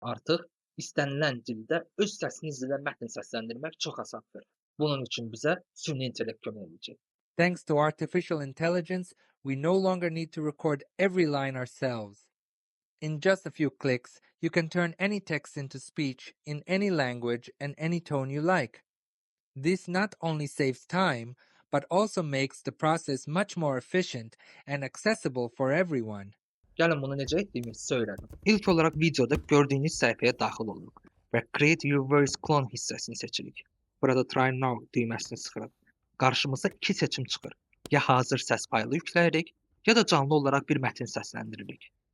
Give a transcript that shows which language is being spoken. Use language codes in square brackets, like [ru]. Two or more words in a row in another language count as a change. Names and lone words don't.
[az] Artıq istənilən dildə öz səsiniz ilə mətn səsləndirmək çox asandır. Bunun üçün bizə süni intellekt kömək edəcək. [en] Thanks to artificial intelligence, we no longer need to record every line ourselves. In just a few clicks, you can turn any text into speech in any language and any tone you like. This not only saves time, but also makes the process much more efficient and accessible for everyone. [az] Gəlin bunu necə etdiyimizi söylədim. İlk olaraq videoda gördüyünüz səhifəyə daxil oluruq və Create Your Voice Clone hissəsini seçirik. Burada Try Now düyməsini sıxırıq. Qarşımıza iki seçim çıxır. Ya hazır səs faylı yükləyirik, ya da canlı olaraq bir mətn səsləndiririk.